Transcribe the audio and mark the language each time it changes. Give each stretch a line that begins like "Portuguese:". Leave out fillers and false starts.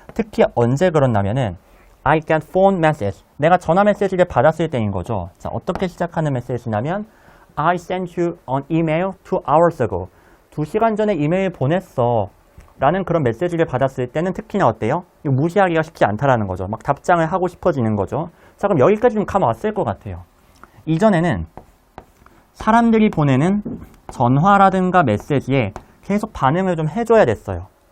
Korean: 특히 언제 그렇냐면은
English: I got phone message.
Korean: 내가 전화 메시지를 받았을 때인 거죠. 자, 어떻게 시작하는 메시지냐면
English: I sent you an email 2 hours ago.
Korean: 2시간 전에 이메일 보냈어. 라는 그런 메시지를 받았을 때는 특히나 어때요? 이거 무시하기가 쉽지 않다라는 거죠. 막 답장을 하고 싶어지는 거죠. 자, 그럼 여기까지 좀 감왔을 것 같아요. 이전에는 사람들이 보내는 전화라든가 메시지에 계속 반응을 좀 해줘야 됐어요.